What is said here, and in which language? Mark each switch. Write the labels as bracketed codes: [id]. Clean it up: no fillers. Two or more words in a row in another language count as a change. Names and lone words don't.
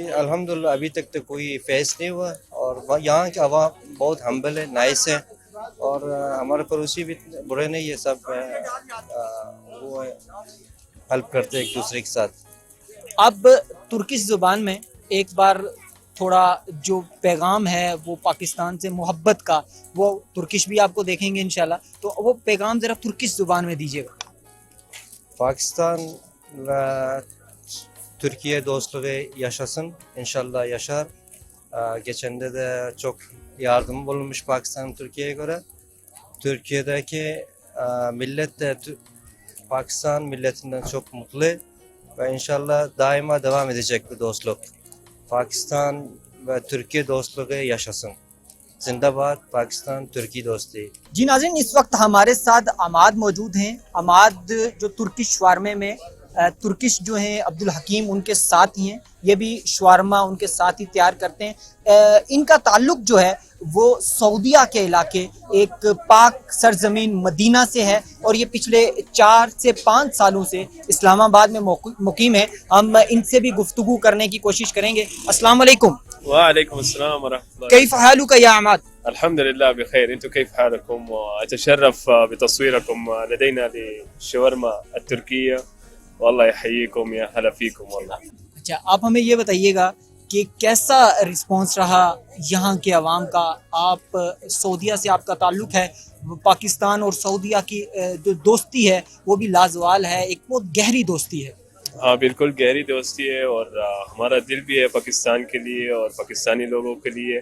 [hi] अल्हम्दुलिल्लाह अभी तक तो कोई फेस नहीं हुआ और यहाँ के आवाम बहुत हम्बल है, नाइस है और हमारे पड़ोसी भी बुरे नहीं है, सब वो हेल्प करते हैं एक दूसरे के साथ। अब तुर्किश ज़ुबान में एक बार थोड़ा जो पैगाम है वो पाकिस्तान से मोहब्बत का, वो तुर्किश भी आपको देखेंगे इंशाल्लाह, तो वो पैगाम ज़रा तुर्किश ज़ुबान में दीजिएगा। [tr] Pakistan ve Türkiye dostluğu yaşasın. İnşallah yaşar. Geçende de çok yardım bulunmuş Pakistan Türkiye'ye göre. Türkiye'deki millet de Pakistan milletinden çok mutlu ve inşallah daima devam edecek bu dostluk. Pakistan ve Türkiye dostluğu yaşasın. [hi] जिंदाबाद पाकिस्तान तुर्की दोस्ती। जी नाज़रीन, इस वक्त हमारे साथ अमाद मौजूद हैं। अमाद जो तुर्की शवारमे में तुर्किश जो हैं अब्दुल हकीम उनके साथ ही हैं, ये भी शवारमा उनके साथ ही तैयार करते हैं। इनका ताल्लुक जो है वो सऊदीया के इलाके एक पाक सरजमीन मदीना से है और ये पिछले 4 से 5 सालों से इस्लामाबाद में मुकीम है। हम इनसे भी गुफ्तगू करने की कोशिश करेंगे। [ar] السلام عليكم. وعليكم السلام ورحمة الله. كيف حالك يا عماد? الحمد لله بخير. انتم كيف حالكم؟ واتشرف بتصويركم لدينا للشاورما التركية. والله يحييكم يا هلا فيكم والله. [hi] अच्छा, आप हमें ये बताइएगा कि कैसा रिस्पॉन्स रहा यहाँ के अवाम का। आप सऊदीया से आपका ताल्लुक़ है, पाकिस्तान और सऊदीया की जो दोस्ती है वो भी लाजवाल है, एक बहुत गहरी दोस्ती है। हाँ बिल्कुल गहरी दोस्ती है और हमारा दिल भी है पाकिस्तान के लिए और पाकिस्तानी लोगों के लिए।